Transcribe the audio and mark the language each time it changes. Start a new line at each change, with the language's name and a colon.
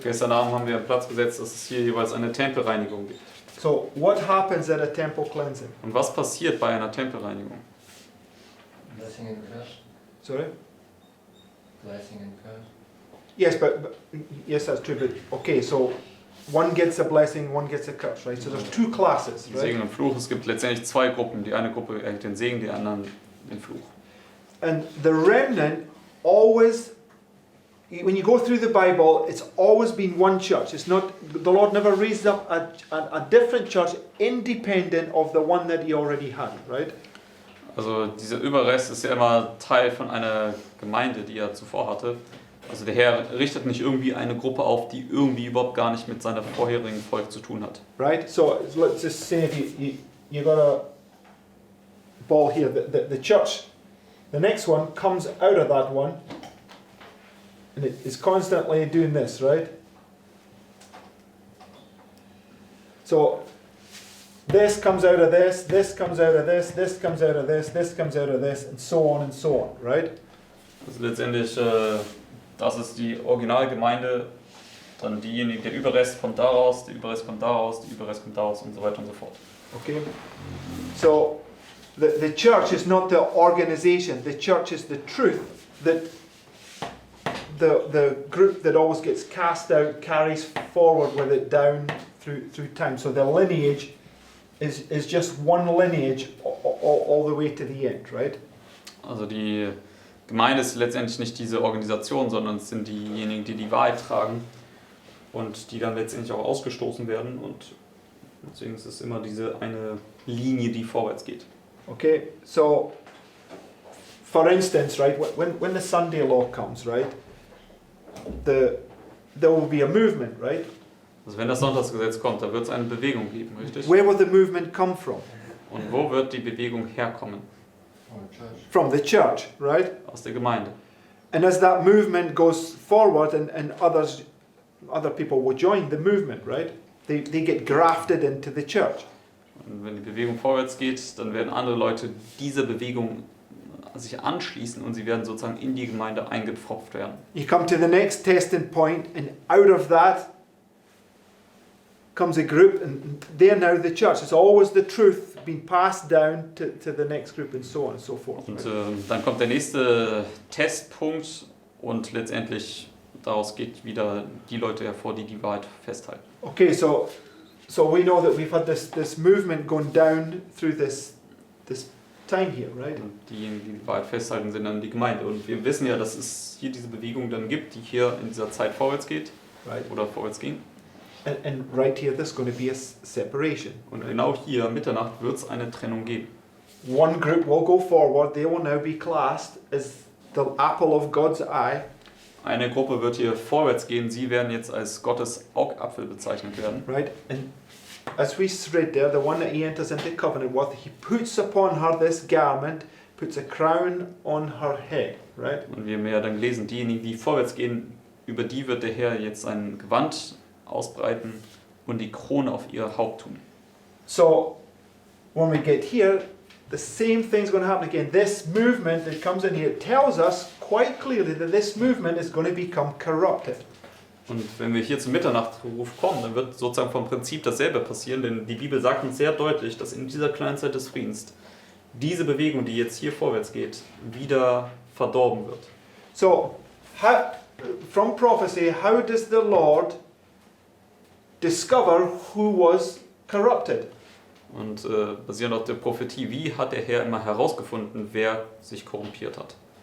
German: Gestern Abend haben wir einen Platz gesetzt, dass es hier jeweils eine Tempelreinigung gibt.
English: So what happens at a temple cleansing?
German: Und was passiert bei einer Tempelreinigung?
English: Blessing and curse. Sorry? Blessing and curse. Yes, but yes, that's true. But okay, so one gets a blessing, one gets a curse, right? So there's two classes, right?
German: Segen und Fluch. Es gibt letztendlich zwei Gruppen. Die eine Gruppe erhält den Segen, die anderen den Fluch.
English: And the remnant always, when you go through the Bible, it's always been one church. It's not, the Lord never raised up a different church independent of the one that He already had, right?
German: Also dieser Überrest ist ja immer Teil von einer Gemeinde, die er zuvor hatte. Also der Herr richtet nicht irgendwie eine Gruppe auf, die irgendwie überhaupt gar nicht mit seiner vorherigen Volk zu tun hat.
English: Right? So let's just say if you got a ball here, the church, the next one comes out of that one, and it is constantly doing this, right? So this comes out of this comes out of this comes out of this comes out of this, and so on, right?
German: Also letztendlich, das ist die Originalgemeinde, dann diejenigen, der Überrest kommt daraus, der Überrest kommt daraus, der Überrest kommt daraus und so weiter und so fort.
English: Okay? So the church is not the organization, the church is the truth that the group that always gets cast out carries forward with it down through time. So the lineage is just one lineage all the way to the end, right?
German: Also die Gemeinde ist letztendlich nicht diese Organisation, sondern es sind diejenigen, die die Wahrheit tragen und die dann letztendlich auch ausgestoßen werden, und deswegen ist es immer diese eine Linie, die vorwärts geht.
English: Okay, so for instance, right, when the Sunday law comes, right, there will be a movement, right?
German: Also wenn das Sonntagsgesetz kommt, da wird es eine Bewegung geben, richtig?
English: Where will the movement come from?
German: Und wo wird die Bewegung herkommen?
English: From the church. From the church, right?
German: Aus der Gemeinde.
English: And as that movement goes forward and other people will join the movement, right? They get grafted into the church. Und wenn die Bewegung vorwärts geht, dann werden andere Leute dieser Bewegung sich anschließen und sie werden sozusagen in die Gemeinde eingepfropft werden. You come to the next testing point, and out of that comes a group, and they're now the church. It's always the truth being passed down to the next group, and so on and so forth.
German: Und
English: Right?
German: dann kommt der nächste Testpunkt und letztendlich daraus geht wieder die Leute hervor, die die Wahrheit festhalten.
English: Okay, so we know that we've had this movement going down through this time here, right?
German: Und diejenigen, die die Wahrheit festhalten, sind dann die Gemeinde. Und wir wissen ja, dass es hier diese Bewegung dann gibt, die hier in dieser Zeit vorwärts geht
English: Right.
German: oder vorwärts ging.
English: And right here, there's going to be a separation.
German: Und genau hier, Mitternacht, wird es eine Trennung geben.
English: One group will go forward. They will now be classed as the apple of God's eye.
German: Eine Gruppe wird hier vorwärts gehen, sie werden jetzt als Gottes Augapfel bezeichnet werden.
English: Right? And as we read there, the one that he enters into covenant with, he puts upon her this garment, puts a crown on her head. Right?
German: Und wir haben ja dann gelesen, diejenigen, die vorwärts gehen, über die wird der Herr jetzt ein Gewand ausbreiten und die Krone auf ihr Haupt tun.
English: So when we get here, the same thing's going to happen again. This movement that comes in here tells us quite clearly that this movement is going to become corrupted.
German: Und wenn wir hier zum Mitternachtruf kommen, dann wird sozusagen vom Prinzip dasselbe passieren, denn die Bibel sagt uns sehr deutlich, dass in dieser kleinen Zeit des Friedens diese Bewegung, die jetzt hier vorwärts geht, wieder verdorben wird.
English: So, from prophecy, how does the Lord discover who was corrupted?
German: Und basierend auf der Prophetie, wie hat der Herr immer herausgefunden, wer sich korrumpiert hat?